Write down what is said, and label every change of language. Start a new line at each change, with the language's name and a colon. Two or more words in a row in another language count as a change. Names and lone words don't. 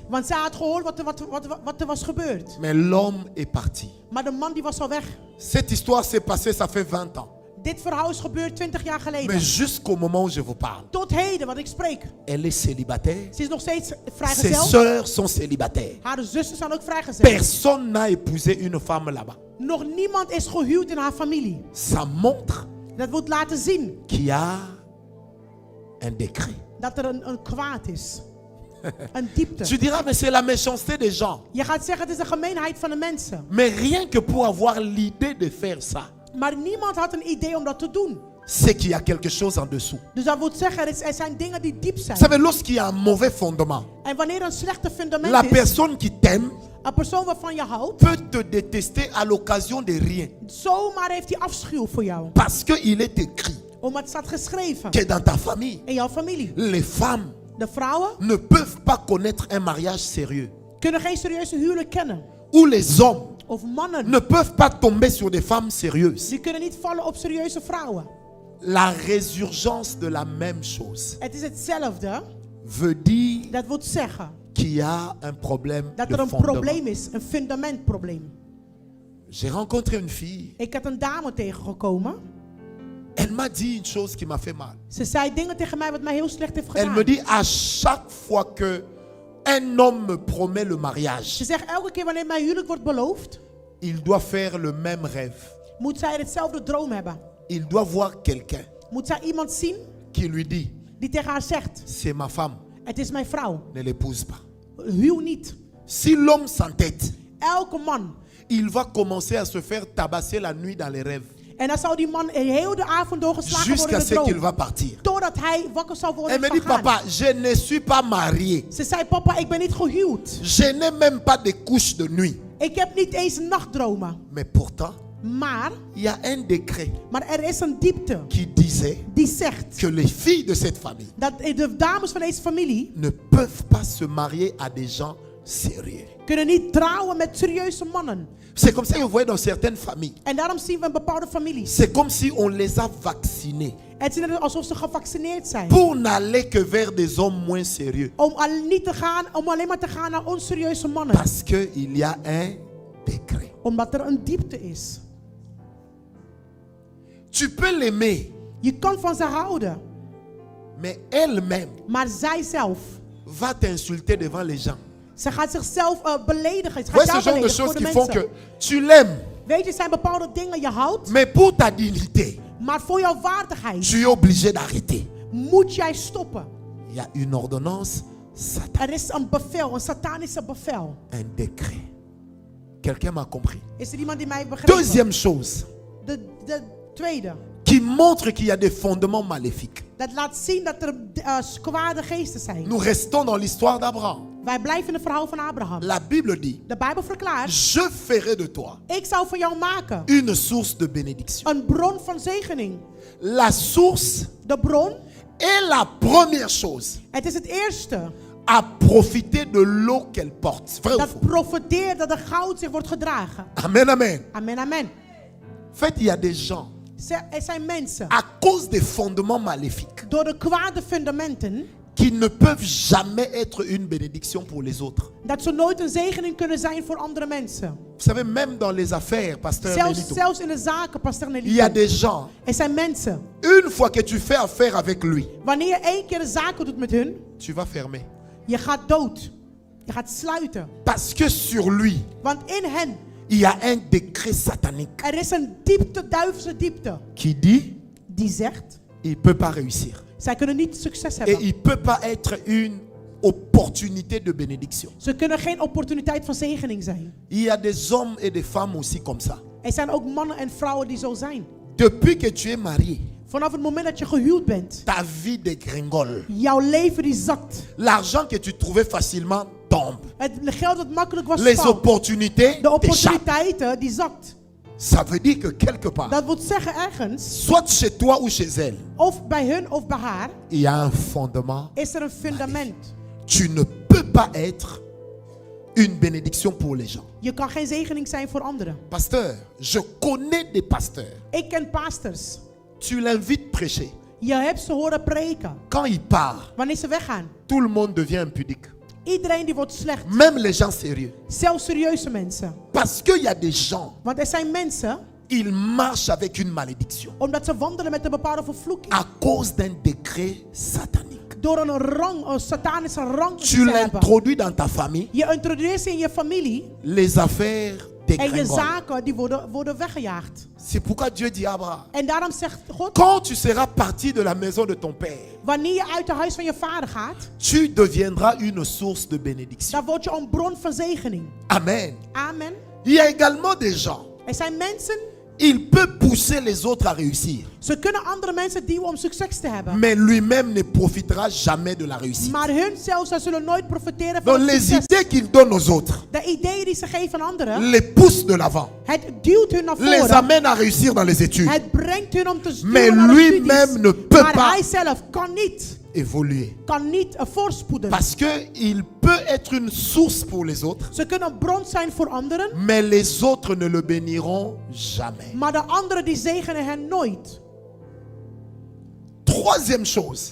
Dutch: Want zij had gehoord wat er was gebeurd.
French: Mais l'homme est parti.
Dutch: Maar de man die was al weg.
French: Cette histoire s'est passée, ça fait 20 ans.
Dutch: Dit verhaal is gebeurd 20 jaar geleden.
French: Mais jusqu'au moment où je vous parle,
Dutch: Tot heden, wat ik spreek.
French: elle est célibataire.
Dutch: Ze is nog steeds
French: Ses
Dutch: vrijgezel.
French: sœurs sont célibataires.
Dutch: Haar zussen zijn ook vrijgezel.
French: Personne n'a épousé une femme là-bas.
Dutch: Nog niemand is gehuwd in haar familie.
French: Ça montre
Dutch: Dat wil laten zien
French: qu'il y a un décret.
Dutch: dat er een kwaad is. Een diepte.
French: Tu diras, mais c'est la méchanceté des gens.
Dutch: Je gaat zeggen, het is de gemeenheid van de mensen.
French: Mais rien que pour avoir l'idée de faire ça,
Dutch: Maar niemand had een idee om dat te doen.
French: c'est qu'il y a quelque chose en dessous.
Dutch: Dus dat wil zeggen, er zijn dingen die diep
French: Vous
Dutch: zijn.
French: savez, lorsqu'il y a un mauvais fondement,
Dutch: En wanneer een slechte fundament
French: la
Dutch: is,
French: personne qui t'aime
Dutch: een persoon waarvan je houdt,
French: peut te détester à l'occasion de rien.
Dutch: zomaar heeft hij afschuw voor jou.
French: Parce qu'il est écrit
Dutch: Omdat het staat geschreven
French: que dans ta famille,
Dutch: in jouw familie.
French: les femmes
Dutch: De vrouwen
French: ne peuvent pas connaître un mariage sérieux.
Dutch: kunnen geen serieuze huwelijk kennen.
French: Ou les hommes
Dutch: Of mannen,
French: ne peuvent pas tomber sur des femmes sérieuses.
Dutch: die kunnen niet vallen op serieuze vrouwen.
French: La résurgence de la même chose
Dutch: Het is hetzelfde.
French: veut dire
Dutch: Dat wil zeggen
French: qu'il y a un problème
Dutch: dat
French: de
Dutch: er een
French: fondement.
Dutch: probleem is. Een fundamentprobleem.
French: J'ai rencontré une fille.
Dutch: Ik had een dame tegengekomen.
French: Elle m'a dit une chose qui m'a fait mal.
Dutch: Ze zei dingen tegen mij wat mij heel slecht heeft
French: Elle
Dutch: gedaan.
French: me dit à chaque fois que un homme me promet le mariage,
Dutch: Ze zegt elke keer wanneer mijn huwelijk wordt beloofd,
French: il doit faire le même rêve.
Dutch: moet zij hetzelfde droom hebben.
French: Il doit voir quelqu'un
Dutch: Moet zij iemand zien
French: qui lui dit,
Dutch: die tegen haar zegt,
French: c'est ma femme,
Dutch: het is mijn vrouw.
French: ne l'épouse pas.
Dutch: Huw niet.
French: Si l'homme s'entête,
Dutch: Elke man.
French: il va commencer à se faire tabasser la nuit dans les rêves.
Dutch: En dan zou die man heel de avond doorgeslagen worden
French: Jusqu'à
Dutch: in de
French: ce qu'il
Dutch: droom.
French: va partir.
Dutch: Totdat hij wakker zou worden
French: Elle me
Dutch: en
French: dit,
Dutch: zou gaan.
French: papa, je ne suis pas marié.
Dutch: Ze zei, papa, ik ben niet gehuwd.
French: Je n'ai même pas de couches de nuit.
Dutch: Ik heb niet eens nachtdromen.
French: Mais pourtant,
Dutch: Maar
French: il y a un décret
Dutch: er is een diepte
French: qui disait
Dutch: die zegt
French: que les filles de cette famille
Dutch: dat de dames van deze familie
French: ne peuvent pas se marier à des gens sérieux.
Dutch: kunnen niet trouwen met serieuze mannen.
French: C'est comme ça que vous voyez dans certaines familles.
Dutch: En daarom zien we in bepaalde families.
French: C'est comme si on les a vaccinés
Dutch: Het is net alsof ze gevaccineerd zijn.
French: pour n'aller que vers des hommes moins sérieux.
Dutch: Om alleen maar te gaan naar onserieuze mannen.
French: Parce qu'il y a un décret.
Dutch: Omdat er een diepte is.
French: Tu peux l'aimer,
Dutch: Je kan van ze houden.
French: mais elle-même
Dutch: Maar zij zelf.
French: va t'insulter devant les gens.
Dutch: Ze gaat zichzelf beledigen. Ze
French: Vous
Dutch: gaat
French: voyez
Dutch: jou
French: ce genre de
Dutch: beledigen
French: choses
Dutch: voor
French: qui
Dutch: de
French: font
Dutch: mensen.
French: que tu l'aimes,
Dutch: Weet je, er zijn bepaalde dingen je houdt.
French: mais pour ta dignité,
Dutch: Maar voor jouw waardigheid
French: tu es obligé d'arrêter.
Dutch: moet jij stoppen.
French: Il y a une ordonnance, Satan,
Dutch: Er is een bevel, een satanische bevel.
French: un décret. Quelqu'un m'a compris.
Dutch: Is er iemand die mij begrijpt?
French: Deuxième chose
Dutch: De tweede.
French: qui montre qu'il y a des fondements maléfiques.
Dutch: Dat laat zien dat er kwade geesten zijn.
French: Nous restons dans l'histoire d'Abraham.
Dutch: Wij blijven in het verhaal van Abraham.
French: La Bible dit,
Dutch: De Bijbel verklaart,
French: je ferai de toi
Dutch: ik zou van jou maken
French: une source de bénédiction.
Dutch: een bron van zegening.
French: La source
Dutch: De bron,
French: est la première chose
Dutch: het is het eerste
French: à profiter de l'eau qu'elle porte. Vrai ou
Dutch: dat
French: faux?
Dutch: profiteert dat er goud zich wordt gedragen.
French: Amen, amen.
Dutch: Amen, amen.
French: En fait, il y a des gens,
Dutch: Er zijn mensen,
French: à cause des fondements maléfiques,
Dutch: door de kwade fundamenten,
French: qui ne peuvent jamais être une bénédiction pour les autres.
Dutch: dat ze nooit een zegening kunnen zijn voor andere mensen.
French: Vous savez, même dans les affaires, pasteur Nelito,
Dutch: Zelfs in de zaken, pastor
French: il y a
Dutch: Nelito.
French: des gens,
Dutch: Er zijn mensen,
French: une fois que tu fais affaire avec lui,
Dutch: wanneer je 1 keer de zaken doet met hun,
French: tu vas fermer.
Dutch: je gaat dood. Je gaat sluiten.
French: Parce que sur lui,
Dutch: Want in hen,
French: il y a un décret satanique
Dutch: er is een diepte, duivelse diepte,
French: qui dit
Dutch: die zegt,
French: il ne peut pas réussir.
Dutch: zij kunnen niet succes
French: Et
Dutch: hebben.
French: il ne peut pas être une opportunité de bénédiction.
Dutch: Ze kunnen geen opportuniteit van zegening zijn.
French: Il y a des hommes et des femmes aussi comme ça.
Dutch: Er zijn ook mannen en vrouwen die zo zijn.
French: Depuis que tu es marié,
Dutch: Vanaf het moment dat je gehuwd bent,
French: ta vie dégringole.
Dutch: jouw leven die zakt.
French: L'argent que tu trouvais facilement tombe.
Dutch: Het geld dat makkelijk was
French: Les
Dutch: valt.
French: opportunités
Dutch: De
French: t'échappent.
Dutch: opportuniteiten die zakt.
French: Ça veut dire que quelque part,
Dutch: Dat wil zeggen ergens,
French: soit chez toi ou chez elle,
Dutch: of bij hun of bij haar,
French: il y a un fondement.
Dutch: is er een fundament.
French: Tu ne peux pas être une bénédiction pour les gens.
Dutch: Je kan geen zegening zijn voor anderen.
French: Pasteur, je connais des pasteurs.
Dutch: Ik ken pastors.
French: Tu l'invites prêcher.
Dutch: Je hebt ze horen preken.
French: Quand il part,
Dutch: Wanneer ze weggaan.
French: tout le monde devient impudique.
Dutch: Iedereen die wordt slecht.
French: Même les gens sérieux.
Dutch: Zelfs serieuze mensen.
French: Parce qu'il y a des gens,
Dutch: Want er zijn mensen,
French: ils marchent avec une malédiction.
Dutch: omdat ze wandelen met een bepaalde vervloeking.
French: À cause d'un décret satanique.
Dutch: Door een satanische rang
French: Tu
Dutch: te hebben.
French: l'introduis dans ta famille,
Dutch: Je introduceert ze in je familie.
French: les affaires
Dutch: En je
French: dégringolent.
Dutch: zaken die worden weggejaagd.
French: C'est pourquoi Dieu dit à Abraham,
Dutch: En daarom zegt God,
French: quand tu seras parti de la maison de ton père,
Dutch: wanneer je uit het huis van je vader gaat,
French: tu deviendras une source de bénédiction.
Dutch: dan word je een bron van zegening.
French: Amen.
Dutch: Amen.
French: Il y a également des gens,
Dutch: Er zijn mensen,
French: il peut pousser les autres à réussir,
Dutch: ze kunnen andere mensen duwen om succes te hebben.
French: mais lui-même ne profitera jamais de la réussite.
Dutch: Maar hun zelfs zullen nooit profiteren van
French: Donc
Dutch: het
French: les
Dutch: succes.
French: idées qu'il donne aux autres
Dutch: De ideeën die ze geven aan anderen,
French: les poussent de l'avant,
Dutch: het duwt hun naar
French: les
Dutch: voren.
French: amène à réussir dans les études,
Dutch: Het brengt hun om te
French: mais
Dutch: sturen naar de
French: lui-même
Dutch: studies.
French: ne peut
Dutch: Maar
French: pas
Dutch: hij zelf
French: évoluer.
Dutch: kan niet voorspoeden.
French: Parce qu'il peut être une source pour les autres,
Dutch: Ze kunnen een bron zijn voor anderen,
French: mais les autres ne le béniront jamais.
Dutch: maar de anderen die zegenen hen nooit.
French: Troisième chose,